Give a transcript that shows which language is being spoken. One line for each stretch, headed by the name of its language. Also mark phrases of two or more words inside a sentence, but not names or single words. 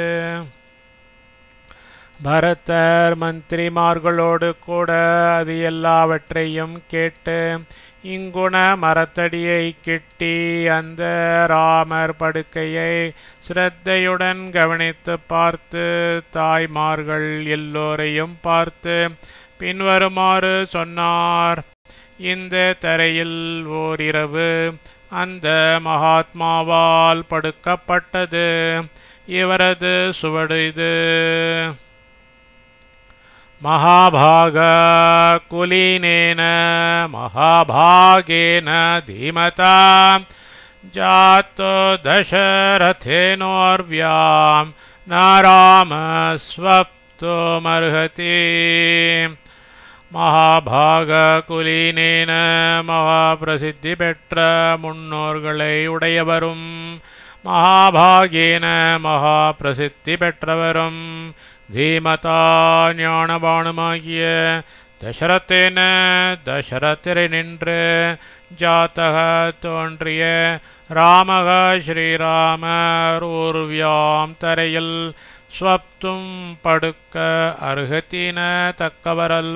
Tamil: பரதர் மந்திரிமார்களோடு கூட அது எல்லாவற்றையும் கேட்டு இங்குண மரத்தடியை கெட்டி அந்த ராமர் படுக்கையை ஸ்ரத்தையுடன் கவனித்து பார்த்து தாய்மார்கள் எல்லோரையும் பார்த்து பின்வருமாறு சொன்னார். இந்த தரையில் ஓரிரவு அந்த மகாத்மாவால் படுக்கப்பட்டது. இவரது சுவடு இது.
Sanskrit: महाभाग कुलीनेन महाभागेन धीमता जातो दशरथेनोर्व्यां न राम स्वप्तुमर्हति. महाभाग कुलीनेन
Tamil: महाप्रसिद्धि பெற்ற முன்னோர்களை உடையவரும் மகாபாகேன மகாபிரசித்தி பெற்றவரும் தீமதா ஞானபானுமாகிய தசரதேன தசரதரை நின்று ஜாத்தக தோன்றிய ராமக ஸ்ரீராமர் ஊர்வியாம் தரையில் ஸ்வப்தும் படுக்க அருகத்தின தக்கவரல்ல.